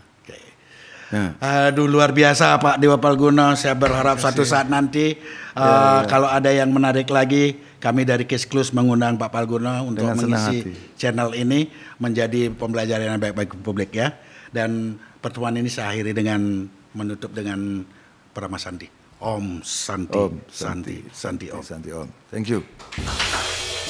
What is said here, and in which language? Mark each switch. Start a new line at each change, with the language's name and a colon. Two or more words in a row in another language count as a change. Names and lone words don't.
Indonesian: Aduh luar biasa Pak Dewa Palguna, saya berharap suatu saat nanti kalau ada yang menarik lagi kami dari Case Close mengundang Pak Palguna untuk mengisi channel ini menjadi pembelajaran yang baik bagi publik ya. Dan pertemuan ini saya akhiri dengan menutup dengan Parama Santi.
Sanskrit: Om Santi, Om Santi, Santi Om. Santi Om.
English: Thank you.